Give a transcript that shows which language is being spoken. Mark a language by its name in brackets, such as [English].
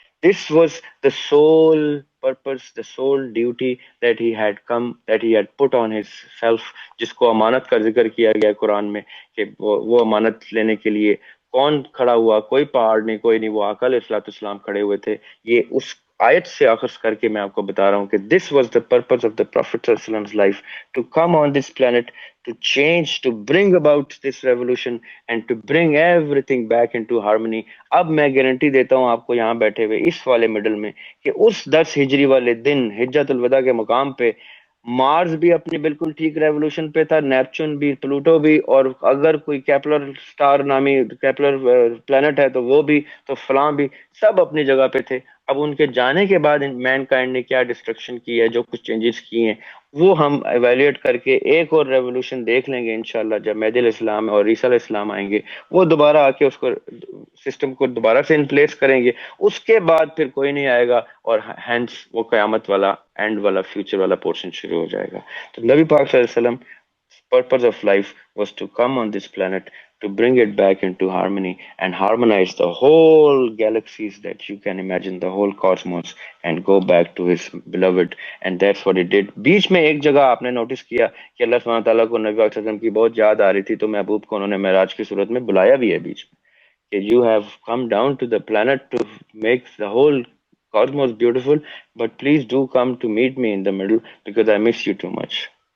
[English] This was the sole purpose, the sole duty that he had come, that he had put on his self, [Urdu] جس کو امانت کا ذکر کیا گیا قرآن میں کہ وہ امانت لینے کے لیے کون کھڑا ہوا, کوئی پہاڑ نہیں, کوئی نہیں, وہ آقا علیہ الصلوۃ والسلام کھڑے ہوئے تھے. یہ اس آیت سے آخذ کر کے میں آپ کو بتا رہا ہوں کہ [English] this was the purpose of the Prophet صلی اللہ علیہ وسلم's life, to come on this planet, to change, to bring about this revolution and to bring everything back into harmony. [Urdu] اب میں گارنٹی دیتا ہوں آپ کو یہاں بیٹھے ہوئے اس والے مڈل میں کہ اس 10 ہجری والے دن حجۃ الوداع کے مقام پہ مارس بھی اپنی بالکل ٹھیک ریولوشن پہ تھا, نیپچون بھی, پلوٹو بھی, اور اگر کوئی کیپلر سٹار نامی کیپلر پلانٹ ہے تو وہ بھی, تو فلاں بھی, سب اپنی جگہ پہ تھے. اب ان کے جانے کے بعد مین کائنڈ نے کیا ڈسٹرکشن کی ہے, جو کچھ چینجز کی ہیں, وہ ہم ایویلیٹ کر کے ایک اور ریولوشن دیکھ لیں گے انشاءاللہ جب مہدی علیہ السلام اور عیسیٰ علیہ السلام آئیں گے. وہ دوبارہ آ کے اس کو سسٹم کو دوبارہ سے ان پلیس کریں گے, اس کے بعد پھر کوئی نہیں آئے گا, اور ہینس وہ قیامت والا اینڈ والا فیوچر والا پورشن شروع ہو جائے گا. [English] تو نبی پاک صلی اللہ علیہ وسلم purpose of life was to come on this planet to bring it back into harmony and harmonize the whole galaxies that you can imagine, the whole cosmos, and go back to his beloved. And that's what he did. [Urdu] بیچ میں ایک جگہ آپ نے notice کیا کہ اللہ سبحانہ تعالیٰ کو نبی پاک صلی اللہ علیہ وسلم کی بہت یاد آ رہی تھی, تو محبوب کو انہوں نے معراج کی صورت میں بلایا بھی ہے بیچ میں کہ [English] you have come down to the planet to make the whole cosmos beautiful, but please do come to meet me in the middle because I miss you too much.